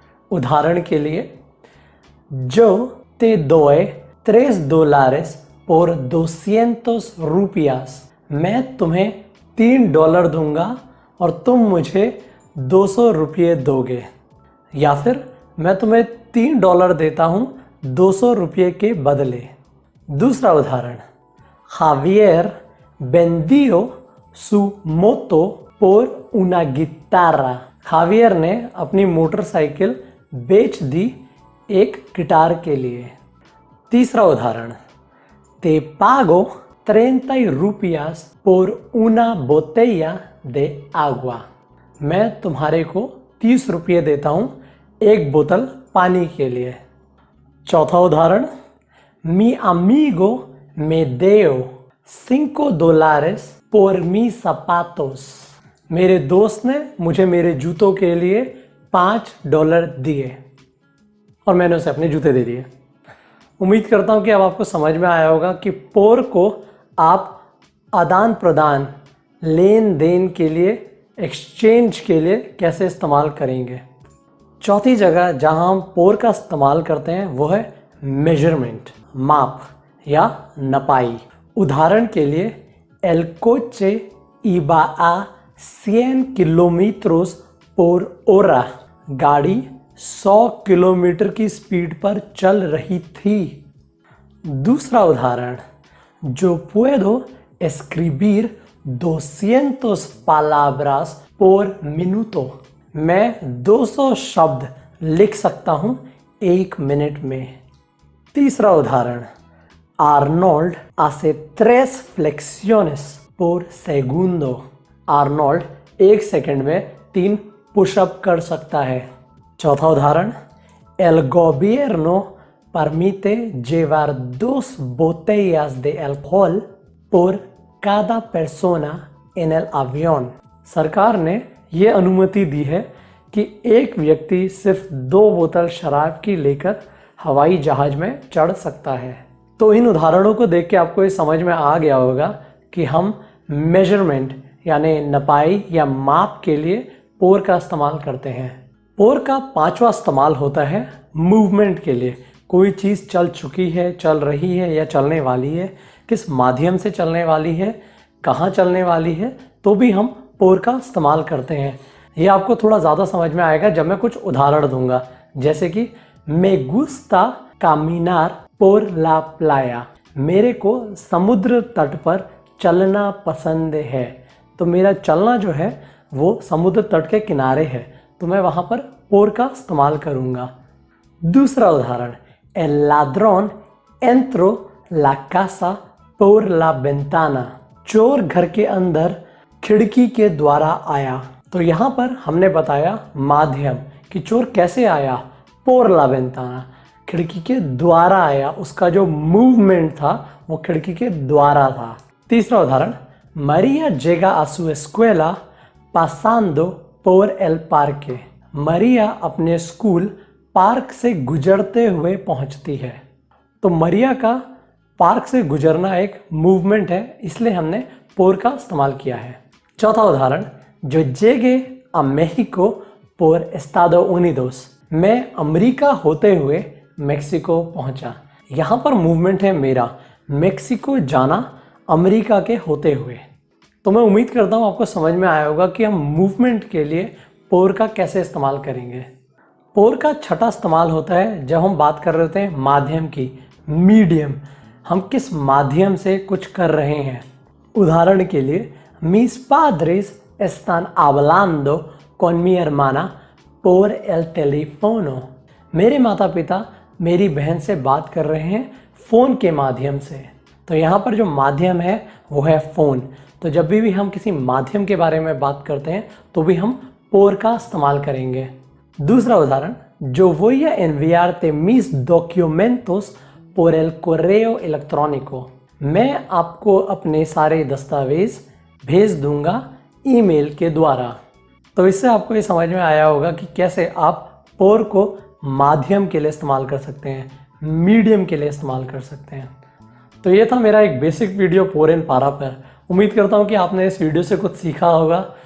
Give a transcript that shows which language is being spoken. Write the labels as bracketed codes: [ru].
[hi] उदाहरण के लिए, [es] yo te doy $3 por 200 रुपयास, [hi] मैं तुम्हें $3 दूंगा और तुम मुझे 200 रुपये दोगे। या फिर मैं तुम्हें $3 देता हूँ 200 रुपये के बदले। दूसरा उदाहरण, [es] Javier vendió su moto por una guitarra. [hi] खावियर ने अपनी मोटरसाइकिल बेच दी एक गिटार के लिए। तीसरा उदाहरण, [es] te pago 30 rupias por una botella de agua. [hi] मैं तुम्हारे को 30 रुपये देता हूँ एक बोतल पानी के लिए। चौथा उदाहरण, [es] mi amigo me dio $5 por mis zapatos. [hi] मेरे दोस्त ने मुझे मेरे जूतों के लिए $5 दिए और मैंने उसे अपने जूते दे दिए। उम्मीद करता हूँ कि अब आपको समझ में आया होगा कि पोर को आप आदान प्रदान, लेन देन के लिए, एक्सचेंज के लिए कैसे इस्तेमाल करेंगे। चौथी जगह जहाँ हम पोर का इस्तेमाल करते हैं वो है मेजरमेंट, माप या नपाई। उदाहरण के लिए, [es] el coche iba a 100 kilómetros por hora. [hi] गाड़ी 100 किलोमीटर की स्पीड पर चल रही थी। दूसरा उदाहरण, [es] yo puedo escribir 200 palabras por minuto. [hi] मैं 200 शब्द लिख सकता हूँ 1 मिनट में। तीसरा उदाहरण, [es] Arnold hace 3 flexiones por segundo. [hi] Arnold 1 second में 3 पुशअप कर सकता है। चौथा उदाहरण, [es] El gobierno permite llevar 2 botellas de alcohol por cada persona en el avión. [hi] सरकार ने ये अनुमति दी है कि एक व्यक्ति सिर्फ 2 बोतल शराब की लेकर हवाई जहाज में चढ़ सकता है। तो इन उदाहरणों को देख के आपको ये समझ में आ गया होगा कि हम मेजरमेंट यानी नपाई या माप के लिए पोर का इस्तेमाल करते हैं। पोर का 5वां इस्तेमाल होता है मूवमेंट के लिए। कोई चीज़ चल चुकी है, चल रही है या चलने वाली है, किस माध्यम से चलने वाली है, कहाँ चलने वाली है, तो भी हम पोर का इस्तेमाल करते हैं। ये आपको थोड़ा ज़्यादा समझ में आएगा जब मैं कुछ उदाहरण दूंगा, जैसे कि [es] me gusta caminar por la playa. [hi] मेरे को समुद्र तट पर चलना पसंद है। तो मेरा चलना जो है वो समुद्र तट के किनारे है, तो मैं वहाँ पर पोर का इस्तेमाल करूँगा। दूसरा उदाहरण, [es] el ladrón entró la casa por la ventana. [hi] चोर घर के अंदर खिड़की के द्वारा आया। तो यहाँ पर हमने बताया माध्यम कि चोर कैसे आया, [es] por la ventana, [hi] खिड़की के द्वारा आया। उसका जो मूवमेंट था वो खिड़की के द्वारा था। तीसरा उदाहरण, [es] María llega a su escuela pasando por el parque. [hi] मरिया अपने स्कूल पार्क से गुजरते हुए पहुंचती है। तो मरिया का पार्क से गुजरना एक मूवमेंट है, इसलिए हमने पोर का इस्तेमाल किया है। चौथा उदाहरण, [es] जो llegue a México por Estados Unidos. [hi] मैं अमेरिका होते हुए मेक्सिको पहुंचा। यहाँ पर मूवमेंट है मेरा, मेक्सिको जाना अमेरिका के होते हुए। तो मैं उम्मीद करता हूँ आपको समझ में आया होगा कि हम मूवमेंट के लिए पोर का कैसे इस्तेमाल करेंगे। पोर का छठा इस्तेमाल होता है जब हम बात कर रहे होते हैं माध्यम की, मीडियम। हम किस माध्यम से कुछ कर रहे हैं। उदाहरण के लिए, [es] mis padres están hablando con mi hermana por el teléfono. [hi] मेरे माता पिता मेरी बहन से बात कर रहे हैं फ़ोन के माध्यम से। तो यहाँ पर जो माध्यम है वो है फ़ोन। तो जब भी हम किसी माध्यम के बारे में बात करते हैं तो भी हम पोर का इस्तेमाल करेंगे। दूसरा उदाहरण, [es] yo voy a enviarte mis documentos por el correo electrónico. [hi] मैं आपको अपने सारे दस्तावेज भेज दूंगा ईमेल के द्वारा। तो इससे आपको ये समझ में आया होगा कि कैसे आप पोर को माध्यम के लिए इस्तेमाल कर सकते हैं, मीडियम के लिए इस्तेमाल कर सकते हैं। तो ये था मेरा एक बेसिक वीडियो पोर एंड पारा पर। उम्मीद करता हूँ कि आपने इस वीडियो से कुछ सीखा होगा।